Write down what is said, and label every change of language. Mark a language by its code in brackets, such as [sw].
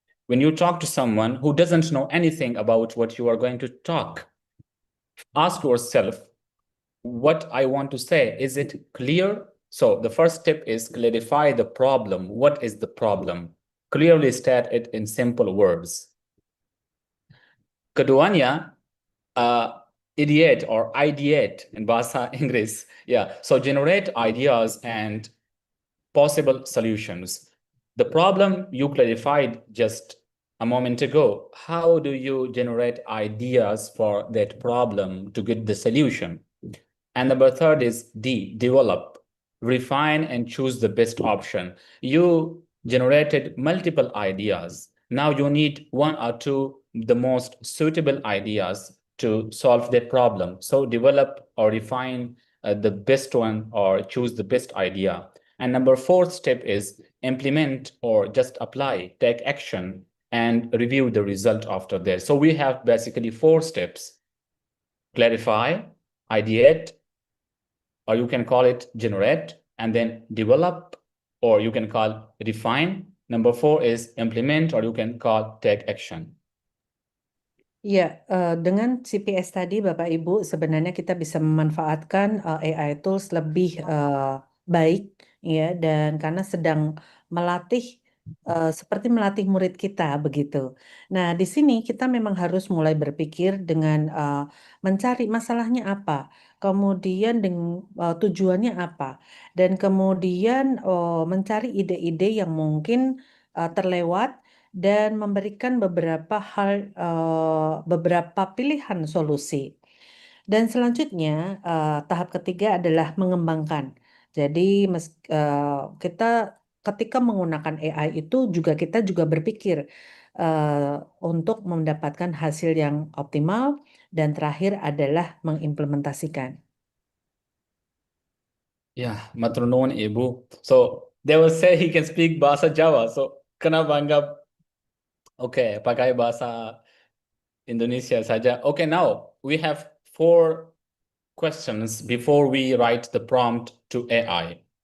[en] When you talk to someone who doesn't know anything about what you are going to talk, ask yourself, what I want to say, is it clear? So the first step is clarify the problem. What is the problem? Clearly state it in simple words. [id] Keduanya, [en] ideate or ideate in Bahasa Inggris. Yeah, so generate ideas and possible solutions. The problem you clarified just a moment ago, how do you generate ideas for that problem to get the solution? And number third is D, develop, refine, and choose the best option. You generated multiple ideas. Now you need 1 or 2, the most suitable ideas to solve that problem. So develop or refine the best one or choose the best idea. And number 4th step is implement or just apply, take action, and review the result after that. So we have basically 4 steps: clarify, ideate, or you can call it generate, and then develop, or you can call refine. Number 4 is implement, or you can call take action. [id] Ya, dengan CPS tadi Bapak Ibu sebenarnya kita bisa memanfaatkan AI tools lebih baik ya, dan karena sedang melatih seperti melatih murid kita begitu. Nah, di sini kita memang harus mulai berpikir dengan mencari masalahnya apa, kemudian dengan tujuannya apa, dan kemudian mencari ide-ide yang mungkin terlewat dan memberikan beberapa hal, beberapa pilihan solusi. Dan selanjutnya, tahap ketiga adalah mengembangkan. Jadi kita ketika menggunakan AI itu kita juga berpikir untuk mendapatkan hasil yang optimal, dan terakhir adalah mengimplementasikan. [jv] Yeah, matur nuwun Ibu. [en] So they will say he can speak bahasa Jawa. So [id] kenapa anggap okay, pakai bahasa Indonesia saja. [en] Okay, now we have 4 questions before we write the prompt to AI.